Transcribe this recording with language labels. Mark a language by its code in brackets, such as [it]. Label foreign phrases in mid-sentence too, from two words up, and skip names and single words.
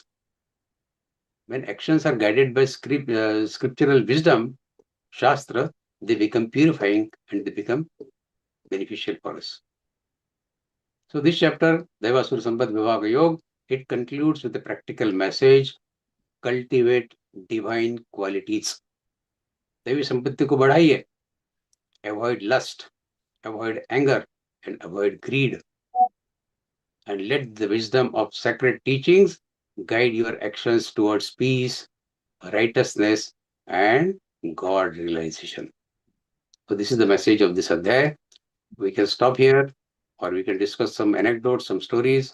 [en] When actions are guided by scriptural wisdom, Shastra, they become purifying and they become beneficial for us. So this chapter, Devasura Sambad Vivага Yoga, it concludes with a practical message: cultivate divine qualities. [hi] देवी सम्पत्ति को बढ़ाइए. [en] Avoid lust, avoid anger, and avoid greed. And let the wisdom of sacred teachings guide your actions towards peace, righteousness, and God realization. So this is the message of this adhyay. We can stop here, or we can discuss some anecdotes, some stories.